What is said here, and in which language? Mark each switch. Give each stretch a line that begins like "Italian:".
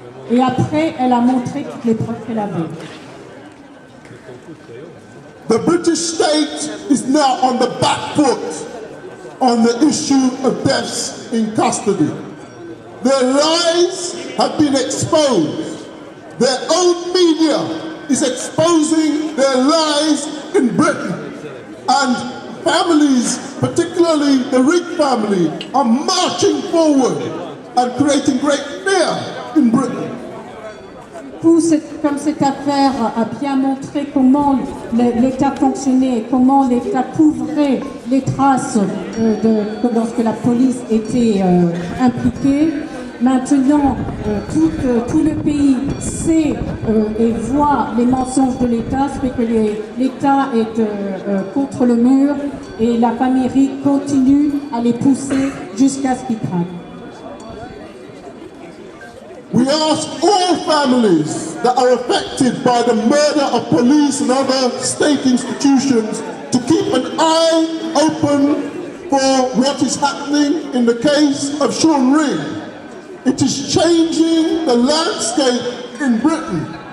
French: Et après, elle a montré toutes les preuves qu'elle avait.
English: The British state is now on the back foot on the issue of deaths in custody. Their lies have been exposed. Their own media is exposing their lies in Britain. And families, particularly the Rigg family, are marching forward and creating great fear in Britain.
French: Comme cette affaire a bien montré comment l'État fonctionnait et comment l'État couvrait les traces lorsque la police était impliquée, maintenant tout le pays sait et voit les mensonges de l'État, ce fait que l'État est contre le mur et la famille Rigg continue à les pousser jusqu'à ce qu'ils craquent.
English: We ask all families that are affected by the murder of police and other state institutions to keep an eye open for what is happening in the case of Sean Rigg. It is changing the landscape in Britain.